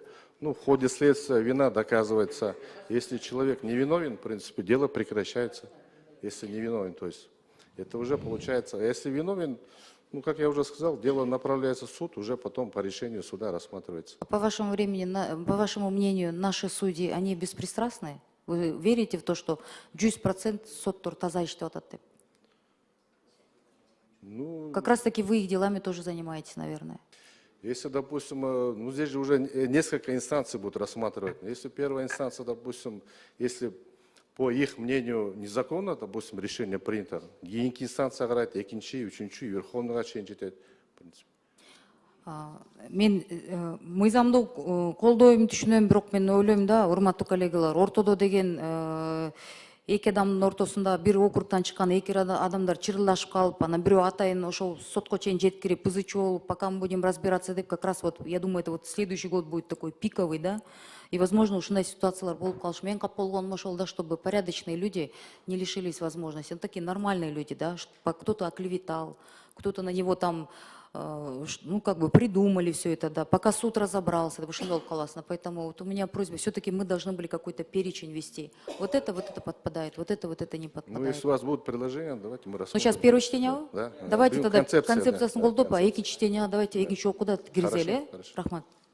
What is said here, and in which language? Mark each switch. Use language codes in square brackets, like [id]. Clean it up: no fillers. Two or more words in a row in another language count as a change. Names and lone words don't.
[ru] Ну, в ходе следствия вина доказывается. Если человек не виновен, в принципе, дело прекращается. Если не виновен, то есть это уже получается. А если виновен, ну, как я уже сказал, дело направляется в суд, уже потом по решению суда рассматривается. По вашему мнению, наши судьи, они беспристрастны? Вы верите в то, что 100% [ky] соттор таза иштеп атат? [ru] Ну, как раз таки вы их делами тоже занимаетесь, наверное. Если, допустим, ну здесь же уже несколько инстанций будут рассматривать. Если первая инстанция, допустим, если по их мнению незаконно, допустим, решение принято. [kk] Кейинки инстанция қарайды, екінші, үшінші, верховныйға шейін жетеді. [ru] В принципе. [ky] Мен мыйзамды колдойм, түшүнөм, бирок мен ойлойм да, урматтуу коллегалар, ортодо деген эки адамдын ортосунда бир округтан чыккан эки адамдар чырылдашып калып, анан бирөө атайын ошол сотко чейин жеткирип, ызычуу болуп, [ru] пока мы будем разбираться деп, как раз вот, я думаю, это вот следующий год будет такой пиковый, да, и, возможно, [ky] ушундай ситуациялар болуп калышы. Мен кап болгонум ошол да, [ru] чтобы порядочные люди не лишились возможности. Ну, такие нормальные люди, да, кто-то оклеветал, кто-то на него там, ну, как бы придумали все это, да, пока суд разобрался, это ушел классно. Поэтому вот у меня просьба, все-таки мы должны были какой-то перечень вести. Вот это подпадает, вот это не подпадает. Ну, если у вас будут предложения, давайте мы рассмотрим. Ну, сейчас первое чтение, да? давайте тогда [ky] концепцияны колдоп, экинчи чтение, давайте экинчи окуда киргизели. [ru] Хорошо. [ky] Рахмат.